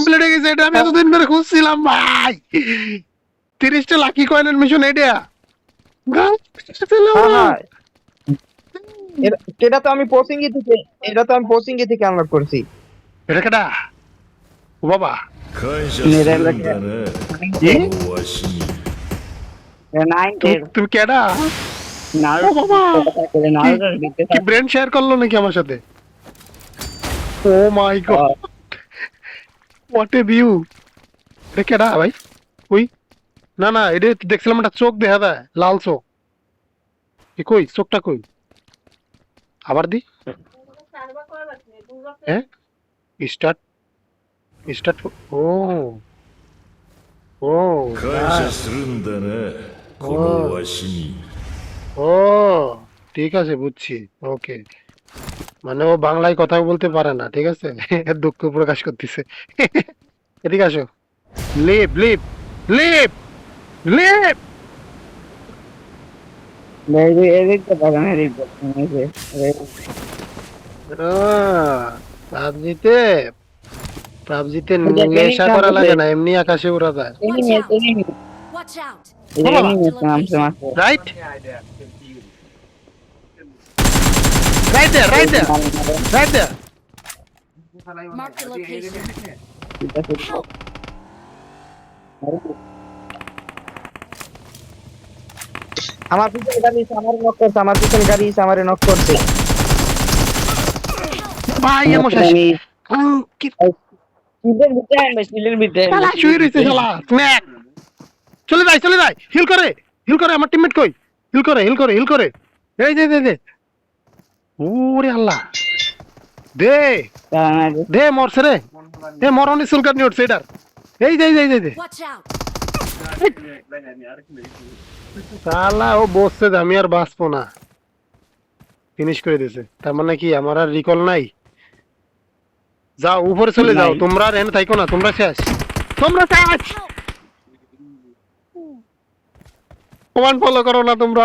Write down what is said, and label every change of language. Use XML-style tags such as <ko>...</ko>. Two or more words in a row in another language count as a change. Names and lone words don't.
<bn>কমপ্লিট হয়ে গেছে। এটা আমি এতদিন ধরে খুঁজছিলাম ভাই। 30টা</bn> <en>lucky coin</en> <bn>মিশন এটা। হ্যাঁ হ্যাঁ, এটা তো আমি পোসিংই থেকে, এটা তো আমি পোসিংই থেকে আনলক করছি। এটা কেডা? ও বাবা</bn> <ja>感謝するんだね。 এ? わしに。</ja> <bn>তুমি কেডা? ও বাবা কি</bn> <en>brain share</en> <bn>করলো নাকি আমার সাথে?</bn> <en>oh my god what a view.</en> <bn>এটা কেডা ভাই? ওই না না, এটা দেখছিলাম একটা চোখ দেখা যায়, লাল চোখ। এ কই চোখটা কই? আবার দি।</bn> <en>হ্যাঁ start start. ও ও</en> <ja>感謝するんだね。このわしに。</ja> <bn>ও ঠিক আছে বুঝছি। ওকে মানে ও বাংলায় কথা বলতে পারে না, ঠিক আছে। দুঃখ প্রকাশ করতেছে। এদিকে আসো।</bn> <en>leap leap leap leap.</en> <bn>পাবজিতে পাবজিতে নেশা করা লাগে না, এমনি আকাশে উড়া যায়।</bn> <en>Watch out. right right there right there right there. Marked a location.</en> <bn>আমার পিছনে গাড়ি এসে আমার নক করছে, আমার পিছনে গাড়ি এসে আমারে নক করছে। ভাই এমন শেষ। কি শালা শুয়ে রইছে শালা স্ন্যাক। চলে যাই চলে যাই। হিল করে হিল করে। আমার টিমমেট কই? হিল করে হিল করে হিল করে। এই দে দে দে। ওরে আল্লাহ দে দে মরছে রে। এ মরণি সুলকানি উঠছে এটার। এই দে দে দে দে।</bn> <en>Watch out.</en> <bn>শালা ও বসছে যে আমি আর বাঁচবো না। ফিনিশ করে দিয়েছে। তার মানে কি আমার আর রিকল নাই? যাও উপরে চলে যাও, তোমরা আর এনে থাইকো না, তোমরা শেষ, তোমরা শেষ। কমান ফলো করো না তোমরা।</bn>